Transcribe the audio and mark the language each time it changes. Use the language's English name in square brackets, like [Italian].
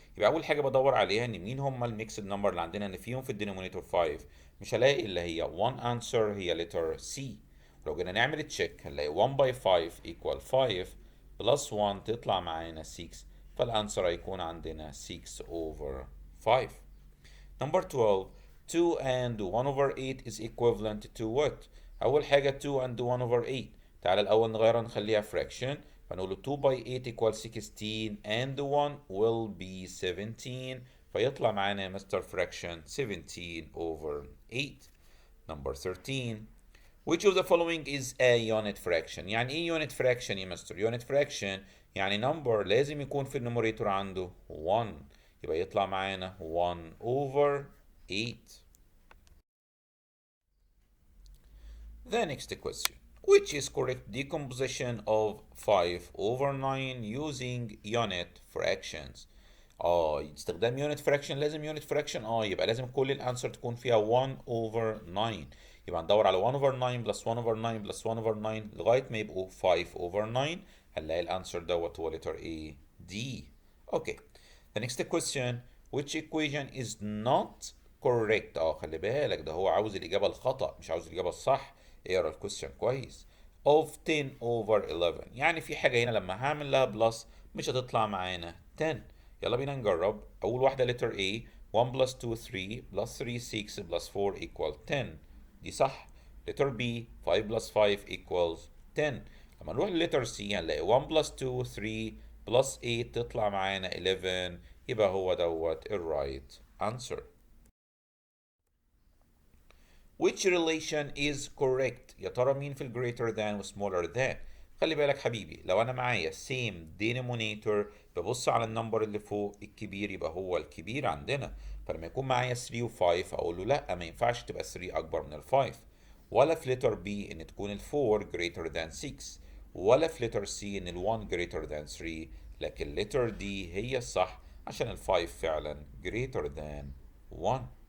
[Arabic] يبقى اول حاجه بدور عليها ان مين هم الميكسد نمبر اللي عندنا اللي فيهم في الدينومينيتور 5. مش هلاقي اللي هي 1 answer هي letter C. لو جينا نعمل تشيك هنلاقي 1 by 5 equal 5 بلس 1 تطلع معانا 6، فالانسر هيكون عندنا 6 over 5. [English] Number 12 2 and 1 over 8 is equivalent to what؟ أول حاجة 2 and 1 over 8، تعالى الأول نغيرها نخليها fraction، فنقول 2 by 8 equals 16 and 1 will be 17، فيطلع معانا يا mister fraction 17 over 8. Number 13 Which of the following is a unit fraction؟ يعني ايه unit fraction يا مستر؟ unit fraction يعني number لازم يكون في النوميريتور عنده 1، يبقى يطلع معانا 1 over 8. The next question. Which is correct decomposition of 5 over 9 using unit fractions؟ استخدام unit fraction لازم unit fraction يبقى لازم كل الانسر تكون فيها 1 over 9، يبقى ندور على 1 over 9 plus 1 over 9 plus 1 over 9 لغاية ما يبقوا 5 over 9، هنلاقي الانسر دوت هو letter A D. Okay. The next question. [Arabic] Which equation is not correct؟ خلي بالك ده هو عاوز الإجابة الخطأ مش عاوز الإجابة الصح. اقرا الكويستشن كويس. of 10 over 11، يعني في حاجة هنا لما هعمل لها بلس مش هتطلع معانا 10. يلا بينا نجرب. [English] أول واحدة letter A 1 plus 2 3 plus 3 6 plus 4 equal 10، دي صح. letter B 5 plus 5 equals 10. [Arabic] لما نروح لletter C هنلاقي 1 plus 2 3 plus 8 تطلع معانا 11، يبقى هو دوت الرايت answer. Which relation is correct؟ يا ترى مين في ال greater than و smaller than؟ خلي بالك حبيبي لو انا معايا same denominator ببص على النمبر اللي فوق الكبير يبقى هو الكبير عندنا، فلما يكون معايا 3 و 5 اقول له لا ما ينفعش تبقى 3 اكبر من ال 5، ولا في letter B ان تكون ال 4 greater than 6، ولا في letter C ان ال 1 greater than 3، لكن letter D هي الصح عشان ال 5 فعلا greater than 1.